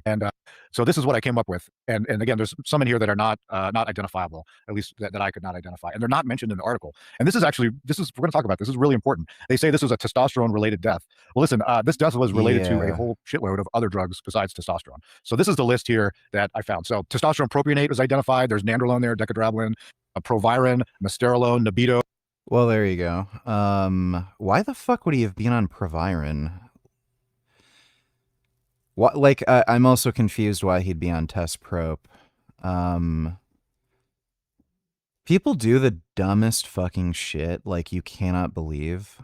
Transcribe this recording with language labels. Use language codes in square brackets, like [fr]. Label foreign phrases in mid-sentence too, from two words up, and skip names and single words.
[en] And so this is what I came up with. And again, there's some in here that are not identifiable, at least that I could not identify, and they're not mentioned in the article. And we're going to talk about this. This is really important. They say this was a testosterone related death. Well, listen, this death was related to a whole shitload of other drugs besides testosterone. So this is the list here that I found. So testosterone propionate was identified. There's nandrolone there, decadrablin, proviron, mesterolone, nebido. Well, there you go. Why the fuck would he have been on proviron? What, like, I'm also confused why he'd be on test prop. People do the dumbest fucking shit, like, you cannot believe.